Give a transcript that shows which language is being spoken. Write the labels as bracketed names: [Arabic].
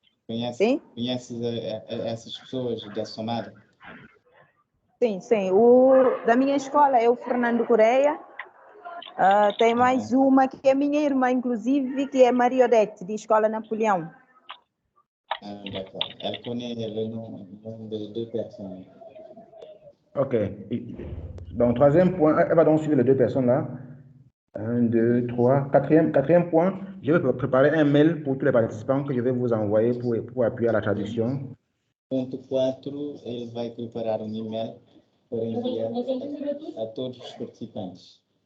[Portuguese] conheces essas pessoas da Somada? Sim, sim. Da minha escola é o Fernando Correia. Tem mais uma que é minha irmã, inclusive, que é Maria Odete, de Escola Napoleão. [French] D'accord. Elle connaît le nom de 2 personnes. Ok. Donc, troisième point, elle va donc suivre les 2 personnes là. 1, 2, 3. Quatrième point, je vais préparer un mail pour tous les participants que je vais vous envoyer pour appuyer à la traduction. [Portuguese] Ponto 4, ele vai preparar um e-mail para enviar a todos os participantes.